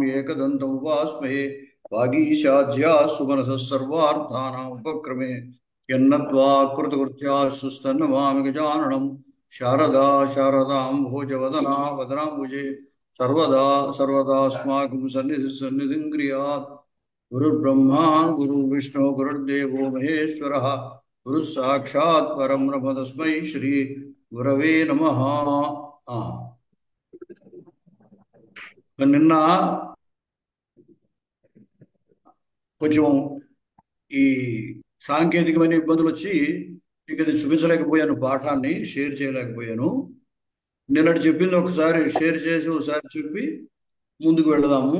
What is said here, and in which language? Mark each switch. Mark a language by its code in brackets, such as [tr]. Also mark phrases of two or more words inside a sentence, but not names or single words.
[sa] एकदन्तम् उपास्महे वागीशाद्या सुमनसः सर्वार्थानाम् उपक्रमे यन्नत्वा कृतकृत्याः गजाननं शारदा शारदां भोजवदना वदनाम्बुजे सर्वदा सर्वदास्माकं सन्निधिं क्रियात् गुरुर्ब्रह्मा गुरुर्विष्णु गुरुर्देवो महेश्वरः गुरुः साक्षात् परं ब्रह्म तस्मै श्री गुरवे नमः। [te] ఆ, నిన్న కొంచెం ఈ సాంకేతికమైన ఇబ్బందులు వచ్చి మీకు అది చూపించలేకపోయాను, పాఠాన్ని షేర్ చేయలేకపోయాను. నిన్నటి చెప్పింది ఒకసారి షేర్ చేసి ఒకసారి చెప్పి ముందుకు వెళదాము.